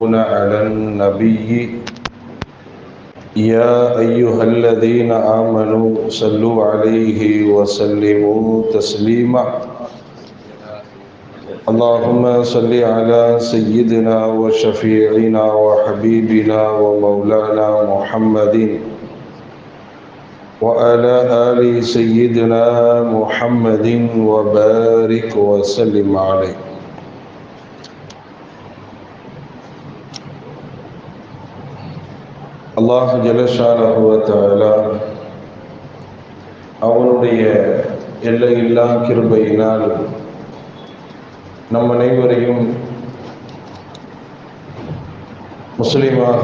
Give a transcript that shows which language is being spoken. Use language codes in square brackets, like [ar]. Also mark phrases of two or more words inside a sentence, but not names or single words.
[ar] على النبي يا أيها الذين آمنوا صلوا عليه وسلموا تسليما اللهم صل على سيدنا وشفيعنا وحبيبنا ومولانا محمد وعلى آل سيدنا محمد وبارك وسلم عليه. [ta] அல்லாஹ் [ar] جل شأنه وتعالى [ta] அவனுடைய எல்லையில்லா கிருபையினால் நம் அனைவரையும் முஸ்லிமாக